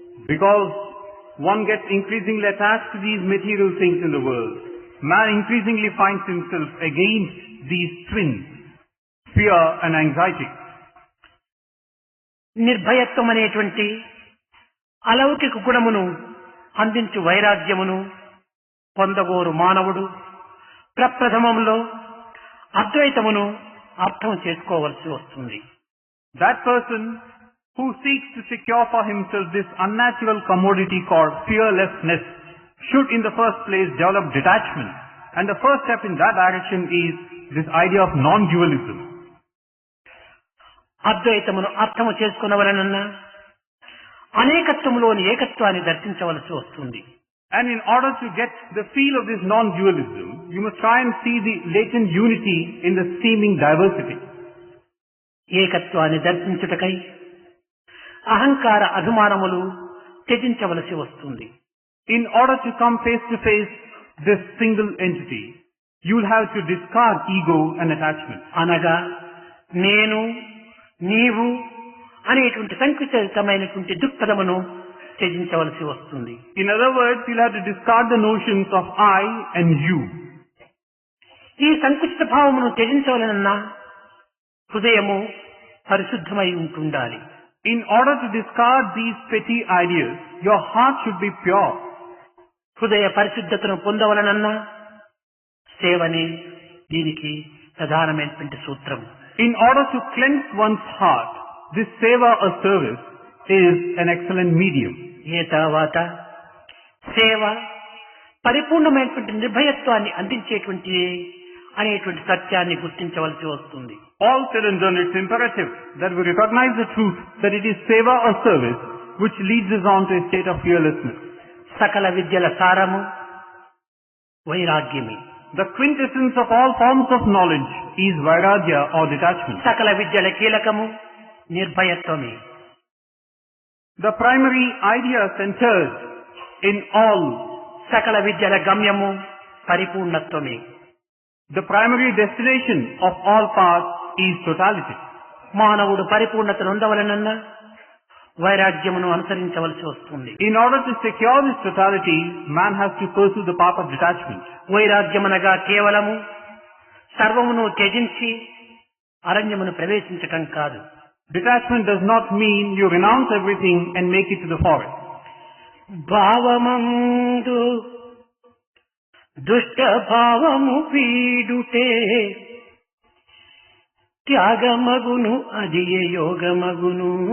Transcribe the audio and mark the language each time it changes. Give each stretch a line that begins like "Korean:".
English: Because one gets increasingly attached to these material things in the world, man increasingly finds himself against these twins, fear and anxiety.
Telugu: నిర్భయత్వం అనేటువంటి అలౌకిక గుణమును అందించు వైరాగ్యమును పొందగోరు మానవుడు ప్రప్రథమంలో అద్వైతమును అర్థం చేసుకోవలసి వస్తుంది.
English: That person who seeks to secure for himself this unnatural commodity called fearlessness should in the first place develop detachment. And the first step in that direction is this idea of non-dualism.
Telugu: అద్వైతమును అర్థము చేసుకున్నవలనన్నా అనేకత్వములోని ఏకత్వాన్ని దర్శించవలసి వస్తుంది.
English: And in order to get the feel of this non-dualism, you must try and see the latent unity in the seeming diversity.
Telugu: ఏకత్వాన్ని దర్శించుటకై అహంకార అభిమానములు త్యజించవలసి వస్తుంది.
English: In order to come face to face this single entity, you will have to discard ego and attachment.
Telugu: అనగా నేను నీవు అనేటువంటి సంకుచితమైనటువంటి దృక్పథమును త్యజించవలసి వస్తుంది.
English: In other words, you will have to discard the notions of I and you.
Telugu: ఈ సంకుచిత భావమును త్యజించవలనన్నా హృదయము పరిశుద్ధమై ఉంటుండాలి.
English: In order to discard these petty ideas, your heart should be pure.
Telugu: హృదయ పరిశుద్ధతను పొందవలనన్నా సేవనే దీనికి ప్రధానమైనటువంటి సూత్రం.
English: In order to cleanse one's heart, this seva or service is an excellent medium.
Telugu: ఏ తర్వాత సేవ పరిపూర్ణమైనటువంటి నిర్భయత్వాన్ని అందించేటువంటి అనేటువంటి సత్యాన్ని గుర్తించవలసి వస్తుంది.
English: All said and done, it's imperative that we recognize the truth that it is seva or service which leads us on to a state of fearlessness.
Telugu: సకల విద్యల సారము వైరాగ్యమే.
English: The quintessence of all forms of knowledge is vairagya or detachment.
Telugu: సకల విద్యల కీలకము నిర్భయత్వమే.
English: The primary idea centered in all
Telugu: సకల విద్యల గమ్యము పరిపూర్ణత్వమే.
English: the primary destination of all paths is totality.
Telugu: మానవుడు పరిపూర్ణతను పొందవలనన్నా వైరాగ్యమును అనుసరించవలసి వస్తుంది.
English: In order to secure this totality, man has to pursue the path of detachment.
Telugu: వైరాగ్యమనగా కేవలము సర్వమును త్యజించి అరణ్యమును ప్రవేశించటం కాదు.
English: Detachment does not mean you renounce everything and make it to the forest.
Telugu: భావమందు దుష్ట భావము వీడుటే త్యాగమగును అది యోగమగును.